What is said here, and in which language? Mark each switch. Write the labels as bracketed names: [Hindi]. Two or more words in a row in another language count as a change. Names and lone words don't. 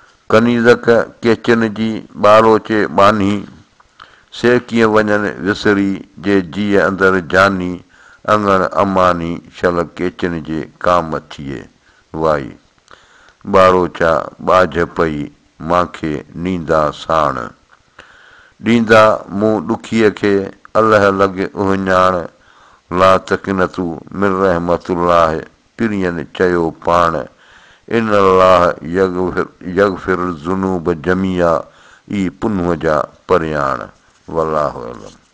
[Sindhi] ڪنيزڪ ڪيچن جي، ٻاروچي ٻانهي، سي ڪيئن وڃن وسري، جي جيءَ اندر جاني، اڱڻ اماني، شل ڪيچن جي ڪام ٿئي. واءِ ٻاروچا ٻاجهه پئي، مانکي نيندا ساڻ. ڏيندا مون ڏکيءَ کي، الله لڳ اهو ڄاڻ، [Arabic] لا تقنطوا من رحمة الله، [Sindhi] پرين چيو پاڻ، [Arabic] ان الله يغفر، يغفر الذنوب جميعا، [Sindhi] ئي پنهون جا پرياڻ. [Arabic] والله اعلم.